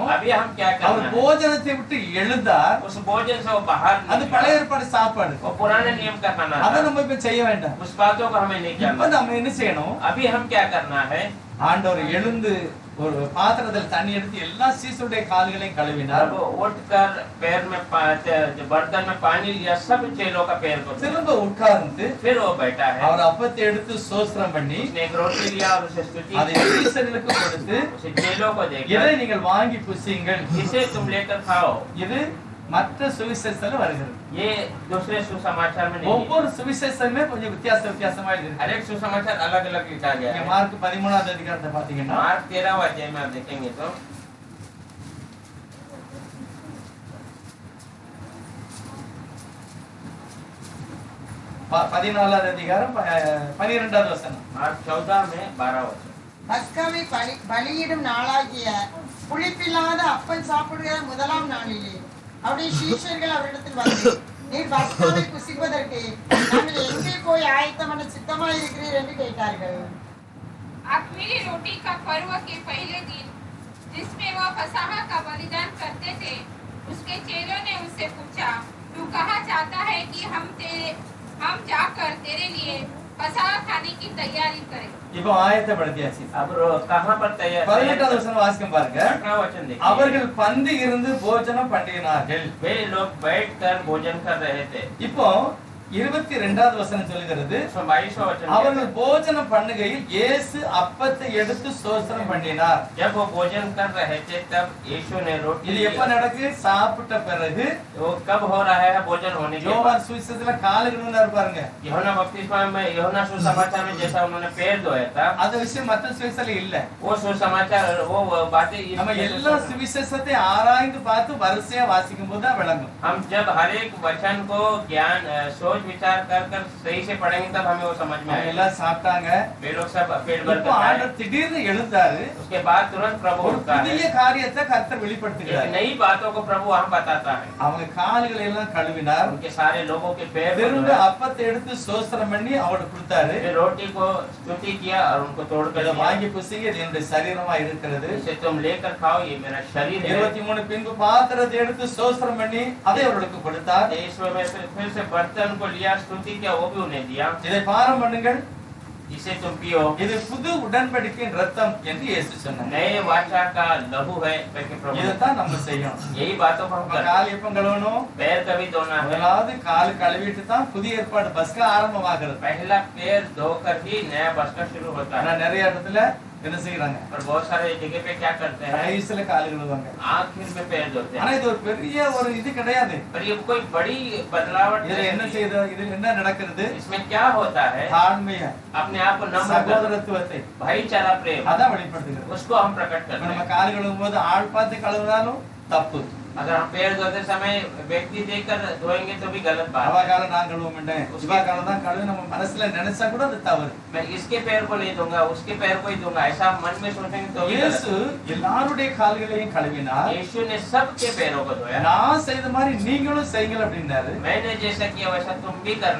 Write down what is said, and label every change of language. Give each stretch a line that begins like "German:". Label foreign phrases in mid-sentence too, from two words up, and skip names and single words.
Hindi: अभी हम क्या
Tamil: அவர்
Hindi: करना है,
Tamil: போஜனத்தை விட்டு எழுந்தார்.
Hindi: उस भोजन से वो बाहर
Tamil: அது
Hindi: निकला।
Tamil: பழைய ஏற்பாடு சாப்பாடு.
Hindi: वो पुराने नियम का खाना
Tamil: அதை
Hindi: था।
Tamil: நம்ம இப்ப செய்ய வேண்டாம்.
Hindi: उस बातों को हमें नहीं
Tamil: இப்ப
Hindi: करना।
Tamil: நம்ம என்ன செய்யணும்,
Hindi: अभी हम क्या करना है,
Tamil: ஆண்டவர் எழுந்து ஒரு பாத்திரத்தில் தண்ணி எடுத்து எல்லா சீசருடைய கால்களையும் கழுவினார்.
Hindi: अब उठकर पैर में बर्तन में पानी लिया, सब चेलों का पैर को धोया।
Tamil: திரும்ப உட்கார்ந்து
Hindi: फिर वो बैठा है,
Tamil: அவர் அப்பத்தை எடுத்து ஸ்தோத்திரம் பண்ணி
Hindi: उसने एक रोटी लिया और उसे स्तुति
Tamil: அதை
Hindi: की,
Tamil: சீசர்களுக்கு கொடுத்து,
Hindi: उसे चेलों को
Tamil: இதை
Hindi: देकर
Tamil: நீங்கள் வாங்கி புசியுங்கள்,
Hindi: इसे तुम लेकर खाओ।
Tamil: இது மற்ற சுவிசேஷத்துல வருகிறது.
Hindi: ये दूसरे सुसमाचार में नहीं है।
Tamil: ஒவ்வொரு சுவிசேஷமே கொஞ்சம் வித்தியாசமா இருக்கு.
Hindi: हर एक सुसमाचार अलग अलग लिखा गया
Tamil: நீங்க
Hindi: है।
Tamil: மார்க் 13வது அதிகாரத்தை பாத்தீங்கன்னா
Hindi: मार्क 13वां अध्याय में आप देखेंगे तो
Tamil: 14வது அதிகாரம் 12வது வசனம்.
Hindi: मार्क 14 में 12 वचन।
Tamil: பஸ்காவை பலியிடும் நாளாகிய புளிப்பில்லாத அப்பம் சாப்பிடுகிற முதலாம் நாளிலே அவருடைய சீஷர்கள் அவரிடத்தில் வந்து, நீர் பஸ்காவை புசிப்பதற்கு நாங்கள் எங்கே போய் ஆயத்தம் பண்ண சித்தமாய் இருக்கிறீர் என்று கேட்டார்கள்.
Hindi: अख़मीरी रोटी का पर्व के पहले दिन जिसमें वह फसह का बलिदान करते थे, उसके चेलों ने उससे पूछा, तू कहाँ चाहता है कि हम जाकर तेरे लिए फसह खाने की तैयारी करें।
Tamil: இப்போ ஆயத்தப்படுத்தியாச்சு.
Hindi: अब कहाँ पर तैयार
Tamil: 18வது वचனம் வாசிக்கும் பாருங்க.
Hindi: 18वां वचन देखिए।
Tamil: அவர்கள் பந்தி இருந்து போஜனம் பண்ணினார்கள்.
Hindi: वे लोग बैठकर भोजन कर रहे थे।
Tamil: இப்போ 22வது வசனம் சொல்லுகிறது,
Hindi: 22वां वचन।
Tamil: அவர்கள் போஜனம் பண்ணுகையில் இயேசு அப்பத்தை எடுத்து ஸ்தோத்திரம் பண்ணினார்.
Hindi: जब वो भोजन कर रहे थे तब यीशु ने रोटी
Tamil: இது
Hindi: ली।
Tamil: எப்ப நடக்கு, சாப்பிட்ட பிறகு.
Hindi: वो कब हो रहा है, भोजन होने के बाद।
Tamil: யோவான் சுவிசேஷத்துல காலை கழுவினார் பாருங்க.
Hindi: यूहन्ना बपतिस्मा में, यूहन्ना सुसमाचार में जैसा उन्होंने पैर धोया था,
Tamil: அந்த விஷயம் மற்ற சுவிசேஷத்துல இல்ல.
Hindi: वो सुसमाचार वो बातें इस
Tamil: நம்ம
Hindi: में
Tamil: எல்லா சுவிசேஷத்தை ஆராய்ந்து பார்த்து வரிசையா வாசிக்கும் போது தான் விளங்கும்.
Hindi: हम जब हर एक वचन को ज्ञान सोच सोच विचार कर सही से पढ़ेंगे तब हमें वो समझ में
Tamil: அவங்க
Hindi: आएगा।
Tamil: எல்லாம் சாப்பிட்டாங்க.
Hindi: वे लोग सब पेट भर
Tamil: இப்போ
Hindi: कर खाए।
Tamil: ஆண்டவர் திடீர்னு எழுந்தாரு.
Hindi: उसके बाद तुरंत प्रभु
Tamil: ஒரு
Hindi: उठता है।
Tamil: புதிய காரியத்தை கர்த்தர்
Hindi: एक
Tamil: வெளிப்படுத்துகிறார்.
Hindi: नई बातों को प्रभु वहाँ बताता है।
Tamil: அவங்க கால்களை எல்லாம் கழுவினார்.
Hindi: उनके सारे लोगों के पैर को
Tamil: திரும்ப
Hindi: धोया।
Tamil: அப்பத்தை எடுத்து ஸ்தோத்திரம் பண்ணி அவருக்கு கொடுத்தாரு.
Hindi: फिर रोटी को स्तुति किया और उनको तोड़ कर
Tamil: இதை
Hindi: दिया।
Tamil: வாங்கி புசிங்க, இது என்னுடைய சரீரமா இருக்கிறது.
Hindi: इसे तुम लेकर खाओ, ये मेरा शरीर है।
Tamil: 23 பின்பு பாத்திரத்தை எடுத்து ஸ்தோத்திரம் பண்ணி அதை அவர்களுக்கு கொடுத்தார்.
Hindi: ईश्वर में फिर से बर्तन को लिया, स्तुति किया, वो भी उन्हें दिया।
Tamil: இதை பாரம் பண்ணுங்கள்,
Hindi: इसे तुम पियो,
Tamil: இது புது உடன்படிக்கையின் ரத்தம் என்று இயேசு சொன்னார்.
Hindi: नए वाचा का लहू है करके प्रभु ने
Tamil: இதைத்தான் நம்ம செய்யணும்.
Hindi: यही बातों को हम
Tamil: நம்ம
Hindi: करते
Tamil: கால் எப்ப கழுவணும்?
Hindi: हैं। पैर कभी धोना है,
Tamil: முதலாவது கால் கழுவிட்டு தான் புதிய ஏற்பாடு பஸ்கா ஆரம்பமாகிறது.
Hindi: पहला पैर धोकर ही नया बस्का शुरू होता
Tamil: ஆனா
Hindi: है।
Tamil: நிறைய இடத்துல என்ன செய்யறாங்க?
Hindi: और बहुत सारे जगह पे क्या करते हैं,
Tamil: கடைசில கால் கழுவுவாங்க.
Hindi: आखिर में पैर धोते
Tamil: ஆனா
Hindi: हैं।
Tamil: இது ஒரு பெரிய ஒரு இது கிடையாது.
Hindi: पर ये कोई बड़ी बदलावट
Tamil: இதுல என்ன
Hindi: नहीं है।
Tamil: செய்யுது? இதுல என்ன நடக்கிறது?
Hindi: इसमें क्या होता है,
Tamil: தாழ்மைய,
Hindi: अपने आप को नम्र कर,
Tamil: சகோதரத்துவத்தை
Hindi: भाईचारा प्रेम,
Tamil: அதான் வெளிப்படுத்துகிறது.
Hindi: उसको हम प्रकट
Tamil: இப்ப
Hindi: करते
Tamil: நம்ம
Hindi: हैं।
Tamil: கால் கழுவும் போது ஆள் பார்த்து கழுவினாலும் தப்பு.
Hindi: अगर हम पैर धोते समय व्यक्ति देखकर धोएंगे तो भी गलत बात
Tamil: அவ
Hindi: है।
Tamil: காலம் நான் கழுவ மாட்டேன், இவா காலம் தான் கழுவி நம்ம மனசுல நினைச்சா கூட அது தவறு.
Hindi: मैं इसके पैर को नहीं दूंगा, उसके पैर को ही दूंगा, ऐसा मन में सोचेंगे तो भी गलत
Tamil: இயேசு எல்லாருடைய கால்களையும்
Hindi: है।
Tamil: கழுவினார்.
Hindi: यीशु ने सबके पैरों को धोया।
Tamil: நான் செய்த மாதிரி நீங்களும் செய்யுங்கள் அப்படின்னாரு.
Hindi: मैंने जैसा किया वैसा तुम भी करना